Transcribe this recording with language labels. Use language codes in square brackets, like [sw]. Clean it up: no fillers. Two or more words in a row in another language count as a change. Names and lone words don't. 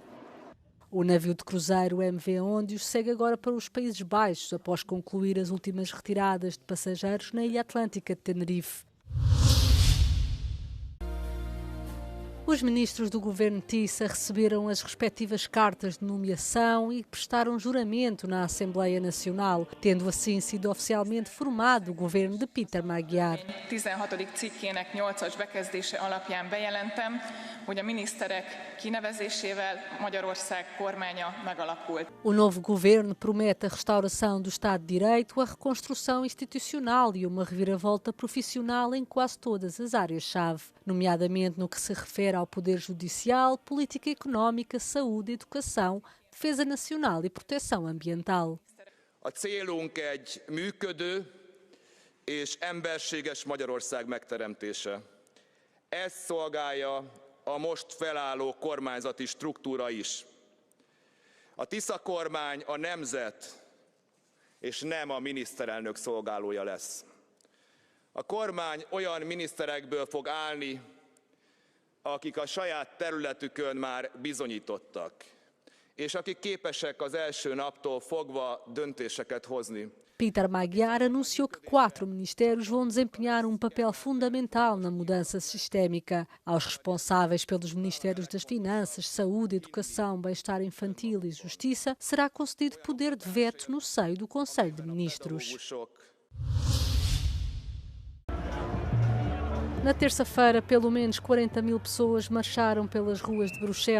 [pt] O navio de cruzeiro MV Ondius segue agora para os Países Baixos, após concluir as últimas retiradas de passageiros na Ilha Atlântica de Tenerife. Os ministros do governo Tissa receberam as respectivas cartas de nomeação e prestaram juramento na Assembleia Nacional, tendo assim sido oficialmente formado o governo de Peter Magyar. [hu] 16. cikkének 8-as bekezdése alapján bejelentem, hogy a miniszterek kinevezésével Magyarország kormánya megalakult. [pt] O novo governo promete a restauração do Estado de Direito, a reconstrução institucional e uma reviravolta profissional em quase todas as áreas-chave, nomeadamente no que se refere ao poder judicial, política económica, saúde, educação, defesa nacional e proteção ambiental. [hu] A célunk egy működő és emberséges Magyarország megteremtése. Ez szolgálja a most felálló kormányzati struktúra is. A Tisza kormány a nemzet és nem a miniszterelnök szolgálója lesz. A kormány olyan miniszterekből fog állni, akik a saját területükön már bizonyítottak, és akik képesek az első naptól fogva döntéseket hozni. [pt] Peter Magyar anunciou que 4 ministérios vão desempenhar um papel fundamental na mudança sistémica. Aos responsáveis pelos ministérios das Finanças, Saúde, Educação, Bem-Estar Infantil e Justiça será concedido poder de veto no seio do Conselho de Ministros. Na terça-feira, pelo menos 40.000 pessoas marcharam pelas ruas de Bruxelas.